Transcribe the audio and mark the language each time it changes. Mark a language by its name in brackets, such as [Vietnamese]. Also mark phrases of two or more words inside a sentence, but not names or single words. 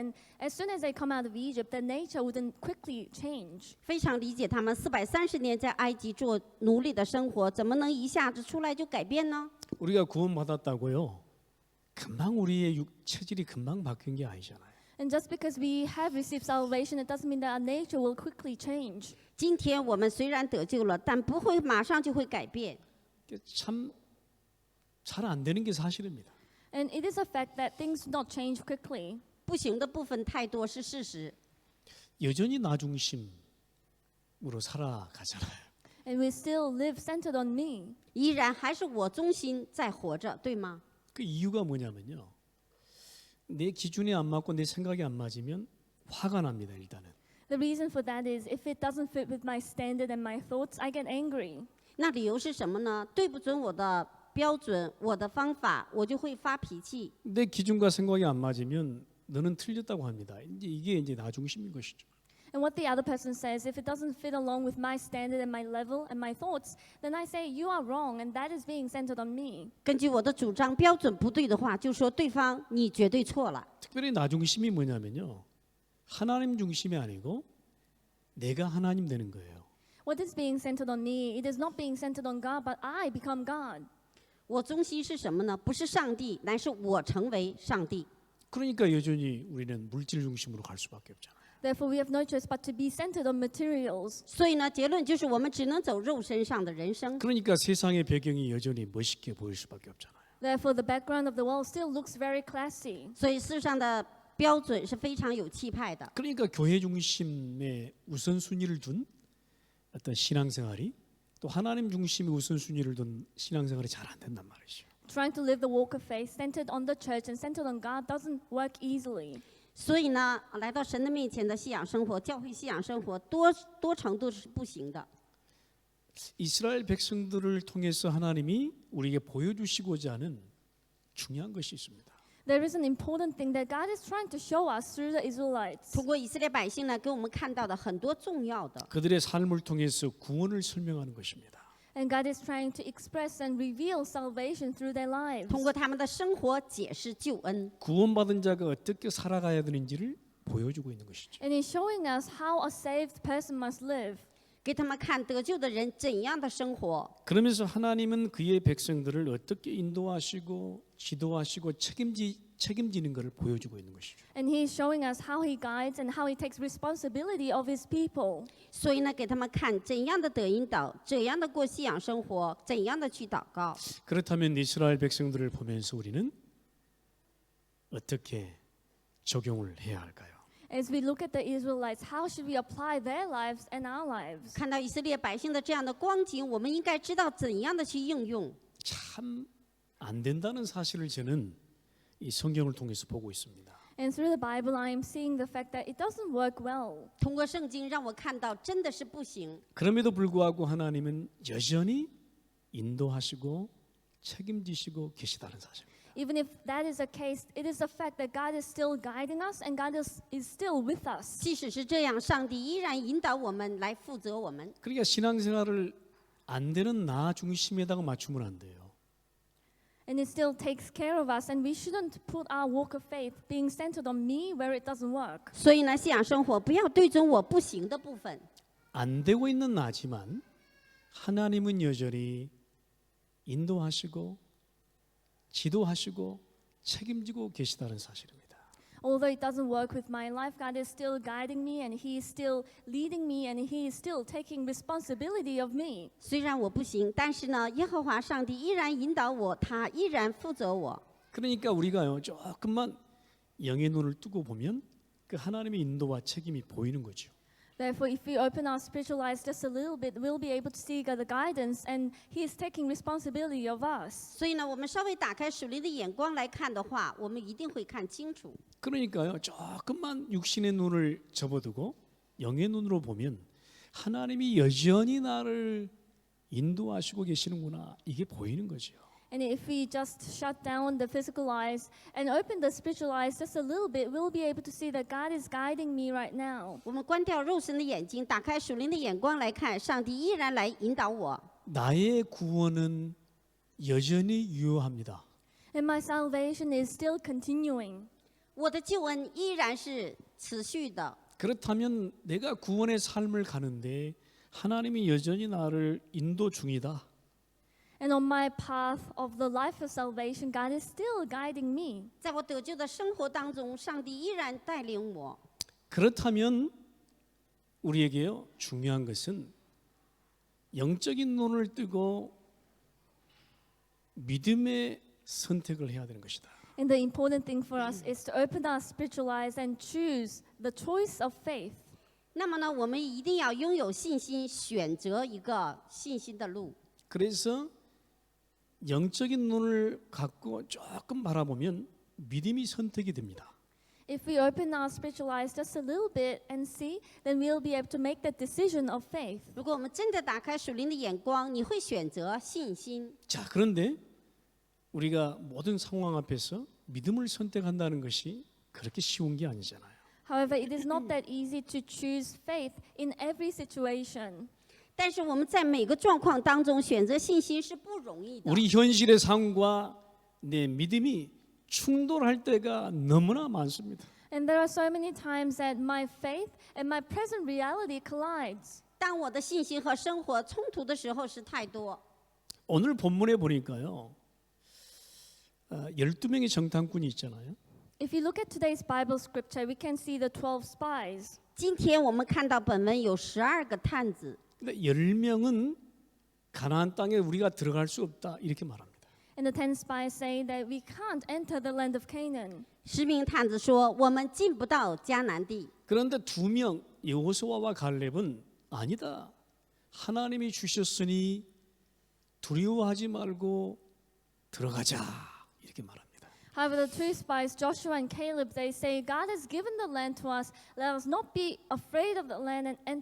[English] And as soon as they come out of Egypt, their nature wouldn't quickly change. [Chinese] 非常理解他们430年在埃及做奴隶的生活，怎么能一下子出来就改变呢？ [Korean] 우리가 구원받았다고요. 금방 우리의 체질이 금방 바뀐 게 아니잖아요. [English] And just because we have received salvation, it doesn't mean that our nature will quickly change. [Chinese] 今天我们虽然得救了，但不会马上就会改变。 [Korean] 참 잘 안 되는 게 사실입니다. [English] And it is a fact that things do not change quickly. [Chinese] 不行的部分太多是事实， [Korean] 여전히 나 중심으로 살아가잖아요. [English] And we still live centered on me. [Chinese] 依然还是我中心在活着，对吗？ [Korean] 그 이유가 뭐냐면요. 내 기준에 안 맞고 내 생각에 안 맞으면 화가 납니다. 일단은. [English] The reason for that is if it doesn't fit with my standard and my thoughts, I get angry. [Chinese] 那理由是什么呢？对不准我的标准，我的方法，我就会发脾气。 [Korean] 내 기준과 생각이 안 맞으면 너는 틀렸다고 합니다. 이게 나 중심인 것이죠. [English] And what the other person says, if it doesn't fit along with my standard and my level and my thoughts, then I say you are wrong and that is being centered on me. [Chinese] 根据我的主张标准不对的话，就说对方你绝对错了。 [Korean] 특별히 나 중심이 뭐냐면요. 하나님 중심이 아니고 내가 하나님 되는 거예요. [English] What is being centered on me? It is not being centered on God, but I become God. [Chinese] 我中心是什么呢？不是上帝，乃是我成为上帝。 [Korean] 그러니까 여전히 우리는 물질 중심으로 갈 수밖에 없잖아요. [English] Therefore, we have no choice but to be centered on materials. [Chinese] 所以呢，结论就是我们只能走肉身上的人生。 [Korean] 그러니까 세상의 배경이 여전히 멋있게 보일 수밖에 없잖아요. [English] Therefore, the background of the world still looks very classy. [Chinese] 所以世上的标准是非常有气派的。 [Korean] 그러니까 교회 중심에 우선순위를 둔 어떤 신앙생활이 또 하나님 중심에 우선순위를 둔 신앙생활이 잘 안 된단 말이죠. [English] Trying to live the walk of faith centered on the church and centered on God doesn't work easily. [Chinese] 所以呢，来到神的面前的信仰生活，教会信仰生活多程度是不行的。 [Korean] 이스라엘 백성들을 통해서 하나님이 우리에게 보여주시고자 하는 중요한 것이 있습니다. [English] There is an important thing that God is trying to show us through the Israelites. [Chinese] 通过以色列百姓呢，给我们看到的很多重要的， [Korean] 그들의 삶을 통해서 구원을 설명하는 것입니다. [English] And God is trying to express and reveal salvation through their lives. [Chinese] 通过他们的生活解释救恩。 [Korean] 구원받은 자가 어떻게 살아가야 되는지를 보여주고 있는 것이죠. [English] And He's showing us how a saved person must live. [Chinese] 给他们看得救的人怎样的生活。 [Korean] 그러면서 하나님은 그의 백성들을 어떻게 인도하시고 지도하시고 책임지는 것을 보여주고 있는 것이죠. [English] And He's showing us how He guides and how He takes responsibility of His people. [Chinese] 所以呢，给他们看怎样的得引导，怎样的过信仰生活，怎样的去祷告。 [Korean] 그렇다면 이스라엘 백성들을 보면서 우리는 어떻게 적용을 해야 할까요? [English] As we look at the Israelites, how should we apply their lives and our lives? [Chinese] 看到以色列百姓的这样的光景，我们应该知道怎样的去应用。 [Korean] 참 안 된다는 사실을 저는 이 성경을 통해서 보고 있습니다. [English] And through the Bible, I am seeing the fact that it doesn't work well. [Chinese] 通过圣经让我看到真的是不行。 [Korean] 그럼에도 불구하고 하나님은 여전히 인도하시고 책임지시고 계시다는 사실. [English] even if that is the case, it is the fact that God is still guiding us and God is still with us. [Chinese] 即使是这样，上帝依然引导我们来负责我们。 [Korean] 그러니까 신앙생활을 안 되는 나 중심에다가 맞추면 안 돼요. [English] And it still takes care of us, and we shouldn't put our walk of faith being centered on me where it doesn't work. [Chinese] 所以呢，信仰生活不要对准我不行的部分。 [Korean] 안 되고 있는 나지만 하나님은 여전히 인도하시고 지도하시고 책임지고 계시다는 사실입니다. [English] Although it doesn't work with my life, God is still guiding me, and He is still leading me, and He is still taking responsibility of me. [Chinese] 虽然我不行，但是呢，耶和华上帝依然引导我，他依然负责我。 [Korean] 그러니까 우리가요 조금만 영의 눈을 뜨고 보면 그 하나님의 인도와 책임이 보이는 거죠. [English] Therefore, if we open our spiritual eyes just a little bit, we'll be able to see God the guidance, and He is taking responsibility of us. [Chinese] 所以呢，我们稍微打开属灵的眼光来看的话，我们一定会看清楚。 [Korean] 그러니까요 조금만 육신의 눈을 접어두고 영의 눈으로 보면 하나님이 여전히 나를 인도하시고 계시는구나 이게 보이는 거죠. [English] And if we just shut down the physical eyes and open the spiritual eyes just a little bit, we'll be able to see that God is guiding me right now. [Chinese] 我们关掉肉身的眼睛，打开属灵的眼光来看，上帝依然来引导我。 [Korean] 나의 구원은 여전히 유효합니다. [English] And my salvation is still continuing. [Chinese] 我的救恩依然是持续的。 [Korean] 그렇다면 내가 구원의 삶을 가는데 하나님이 여전히 나를 인도 중이다. [English] And on my path of the life of salvation, God is still guiding me. [Chinese] 在我得救的生活当中，上帝依然带领我。 [Korean] 그렇다면 우리에게요 중요한 것은 영적인 눈을 뜨고 믿음의 선택을 해야 되는 것이다. [English] And the important thing for us is to open our spiritual eyes and choose the choice of faith. [Chinese] 那么呢，我们一定要拥有信心，选择一个信心的路。 [Korean] 그래서 영적인 눈을 갖고 조금 바라보면 믿음이 선택이 됩니다. [English] If we open our spiritual eyes just a little bit and see, then we'll be able to make that decision of faith. [Chinese] 如果我们真的打开属灵的眼光，你会选择信心。 [Korean] 자, 그런데 우리가 모든 상황 앞에서 믿음을 선택한다는 것이 그렇게 쉬운 게 아니잖아요. [English] However, it is not that easy to choose faith in every situation. [Chinese] 但是我们在每个状况当中选择信心是不容易的。 [Korean] 우리 현실의 삶과 내 믿음이 충돌할 때가 너무나 많습니다. [English] And there are so many times that my faith and my present reality collides. [Chinese] 当我的信心和生活冲突的时候是太多。 [Korean] 오늘 본문에 보니까요. 12명의 정탐꾼이 있잖아요. [English] If you look at today's Bible scripture, we can see the 12 spies. [Chinese] 今天我们看到本文有12个探子， [Korean] 근데 10명은 가나안 땅에 우리가 들어갈 수 없다 이렇게 말합니다. [English] And the 10 spies say that we can't enter the land of Canaan. [Chinese] 10 名探子说：“我们进不到迦南地。 [Korean] 그런데 2명 여호수아와 갈렙은 아니다. 하나님이 주셨으니 두려워하지 말고 들어가자 이렇게 말합니다. [English] However, the two spies, Joshua and Caleb, they say, God has given the land to us. Let us not be afraid of the land and enter.